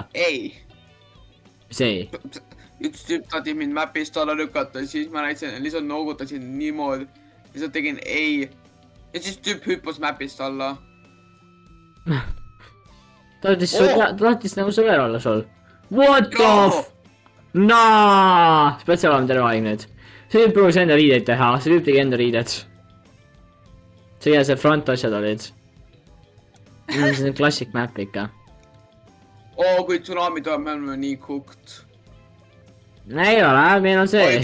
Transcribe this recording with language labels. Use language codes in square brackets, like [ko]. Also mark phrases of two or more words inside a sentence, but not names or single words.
[et] Ei. Mis ei? Üks tüüp tahti mind mapist alla lükata, siis ma näitasin, lihtsalt noogutasin niimoodi. Lihtsalt tegin ei. Ja siis tüüp hüppas mapist alla. ta tahtis nagu sõber olla sul. [en] What the f... Naa! [et] sa pead seal olema terve aeg nüüd. see tüüp proovis enda riideid teha, see tüüp tegi enda riided. see front asjad olid. see on klassik map ikka. Kui tsunami tuleb, me oleme nii cooked. ei ole, meil on see.